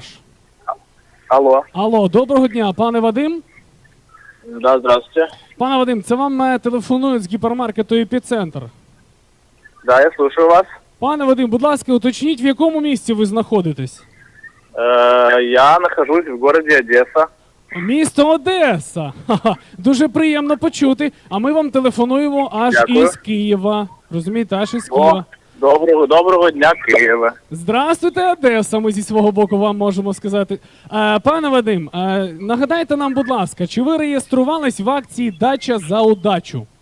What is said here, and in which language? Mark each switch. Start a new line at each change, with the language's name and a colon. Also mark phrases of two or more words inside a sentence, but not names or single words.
Ukrainian: Алло. Алло, доброго дня, пане Вадим.
Russian: Да, здравствуйте.
Ukrainian: Пане Вадим, це вам телефонують з гіпермаркету «Епіцентр».
Russian: Да, я слушаю вас.
Ukrainian: Пане Вадим, будь ласка, уточніть, в якому місці ви знаходитесь?
Russian: Я нахожусь в городе Одесса.
Ukrainian: Місто Одеса. Ха-ха. Дуже приємно почути. А ми вам телефонуємо аж Дякую. із Києва. Розумієте, аж із Києва. Доброго дня, Києва. Здравствуйте, Одеса, ми зі свого боку вам можемо сказати. Пане Вадим, нагадайте нам, будь ласка, чи ви реєструвались в акції «Дача за удачу»?